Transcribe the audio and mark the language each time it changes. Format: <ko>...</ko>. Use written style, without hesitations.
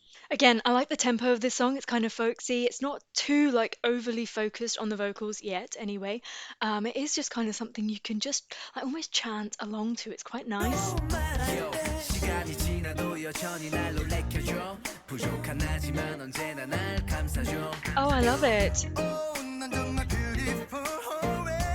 <en>Again, I like the tempo of this song. It's kind of folksy. It's not too like overly focused on the vocals yet, anyway. It is just kind of something you can just like almost chant along to. It's quite nice.</en> <ko>시간이 지나도 여전히 날 놀래켜줘 부족한 나지만 언제나 날 감싸줘</ko> <en>Oh, I love it.</en> <ko>난 정말</ko> <en>beautiful always</en>